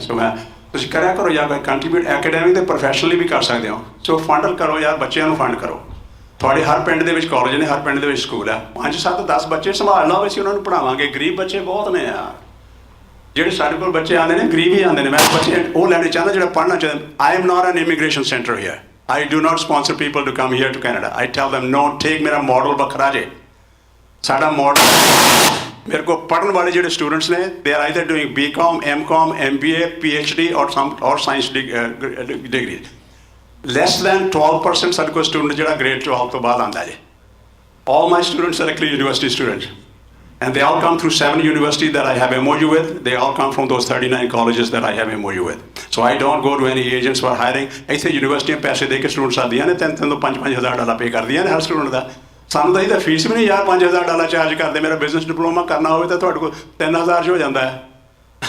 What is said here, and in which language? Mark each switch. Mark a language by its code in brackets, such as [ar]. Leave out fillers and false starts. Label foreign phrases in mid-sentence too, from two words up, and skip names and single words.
[pa] ਸੋ ਮੈਂ ਤੁਸੀਂ ਕਰਿਆ ਕਰੋ ਯਾਰ, [en] contribute academic [pa] ਅਤੇ ਪ੍ਰੋਫੈਸ਼ਨਲੀ ਵੀ ਕਰ ਸਕਦੇ ਹੋ। ਸੋ ਫੰਡ ਕਰੋ ਯਾਰ, ਬੱਚਿਆਂ ਨੂੰ ਫੰਡ ਕਰੋ। ਤੁਹਾਡੇ ਹਰ ਪਿੰਡ ਦੇ ਵਿੱਚ ਕਾਲਜ ਨੇ, ਹਰ ਪਿੰਡ ਦੇ ਵਿੱਚ ਸਕੂਲ ਹੈ। 5 7 10 ਬੱਚੇ ਸੰਭਾਲ ਲਓ, ਅਸੀਂ ਉਹਨਾਂ ਨੂੰ ਪੜ੍ਹਾਵਾਂਗੇ। ਗਰੀਬ ਬੱਚੇ ਬਹੁਤ ਨੇ ਯਾਰ, ਜਿਹੜੇ ਸਾਡੇ ਕੋਲ ਬੱਚੇ ਆਉਂਦੇ ਨੇ ਗਰੀਬ ਹੀ ਆਉਂਦੇ ਨੇ। ਮੈਂ ਬੱਚੇ ਉਹ ਲੈਣੇ ਚਾਹੁੰਦਾ ਜਿਹੜਾ ਪੜ੍ਹਨਾ ਚਾਹੁੰਦਾ। [en] I am not an immigration centre here. I do not sponsor people to come here to Canada. I tell them no, take [pa] ਮੇਰਾ ਮਾਡਲ ਵੱਖਰਾ ਜੇ। ਸਾਡਾ ਮਾਡਲ ਮੇਰੇ ਕੋਲ ਪੜ੍ਹਨ ਵਾਲੇ ਜਿਹੜੇ ਸਟੂਡੈਂਟਸ ਨੇ, [en] they are either doing BCom, MCom, MBA, PhD or science degree. Less than 12% [pa] ਸਾਡੇ ਕੋਲ ਸਟੂਡੈਂਟ ਜਿਹੜਾ grade 12 ਤੋਂ ਬਾਅਦ ਆਉਂਦਾ ਜੇ। [en] All my students are actually university students. And they all come through 7 universities that I have MOU with. They all come from those 39 colleges that I have MOU with. So I don't go to any agents for hiring. [pa] ਇੱਥੇ ਯੂਨੀਵਰਸਿਟੀਆਂ ਪੈਸੇ ਦੇ ਕੇ ਸਟੂਡੈਂਟਸ ਆਉਂਦੀਆਂ ਨੇ, 3 ਤੋਂ $5,000 ਪੇ ਕਰਦੀਆਂ ਨੇ ਹਰ ਸਟੂਡੈਂਟ ਦਾ। ਸਾਨੂੰ ਤਾਂ ਇਹਦਾ ਫੀਸ ਵੀ ਨਹੀਂ ਯਾਰ $5,000 ਚਾਰਜ ਕਰਦੇ। ਮੇਰਾ [en] business diploma [pa] ਕਰਨਾ ਹੋਵੇ ਤਾਂ ਤੁਹਾਡੇ ਕੋਲ 3,000 'ਚ ਹੋ ਜਾਂਦਾ ਹੈ।